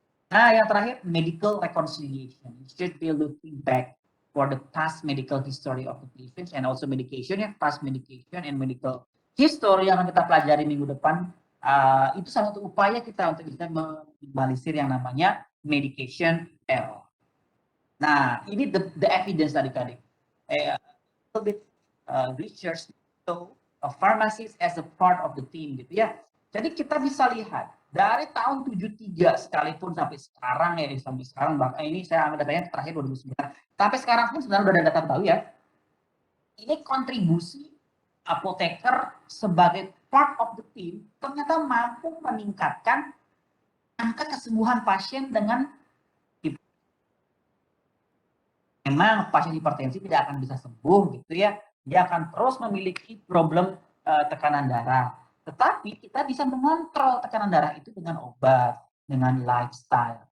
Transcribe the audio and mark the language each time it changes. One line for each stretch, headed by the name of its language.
English: Nah, yang terakhir, medical reconciliation. You should be looking back for the past medical history of the patient and also medication ya, past medication and medical history
Indonesian: yang akan kita pelajari minggu depan. Itu salah satu upaya kita untuk bisa meminimalisir yang namanya medication error. Nah, ini the evidence tadi-tadi.
English: A little bit research, so a pharmacist as a part of the team gitu ya.
Indonesian: Jadi kita bisa lihat dari tahun 73 sekalipun sampai sekarang ya, sampai sekarang bahkan ini saya ambil datanya terakhir 2009. Sampai sekarang pun sebenarnya udah ada data tahu ya. Ini kontribusi apoteker sebagai
English: part of the team
Indonesian: ternyata mampu meningkatkan angka kesembuhan pasien dengan memang pasien hipertensi tidak akan bisa sembuh gitu ya, dia akan terus memiliki problem tekanan darah, tetapi kita bisa mengontrol tekanan darah itu dengan obat, dengan lifestyle.